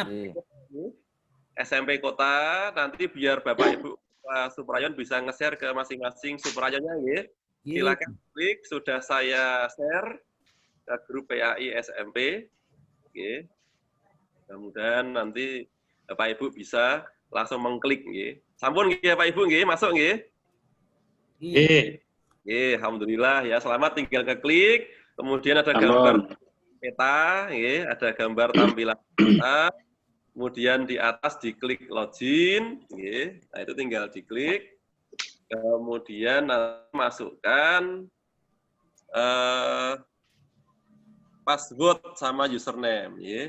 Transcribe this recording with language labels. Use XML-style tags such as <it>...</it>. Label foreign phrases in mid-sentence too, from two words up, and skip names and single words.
<id>SMP Kota, nanti biar Bapak Ibu Suprayon bisa nge-share ke masing-masing Suprayonnya, nggih. Silakan klik, sudah saya share ke grup PAI SMP. Nggih. Mudah-mudahan nanti Bapak Ibu bisa langsung mengklik, nggih.</id> <jv>Sampun nggih</jv> <id>Bapak Ibu, nggih, masuk nggih. Nggih, alhamdulillah ya, selamat, tinggal keklik. Kemudian ada gambar peta, nggih, ada gambar tampilan peta. Kemudian di atas diklik login, nggih. Nah, itu tinggal diklik. Kemudian masukkan password sama username, nggih.</id>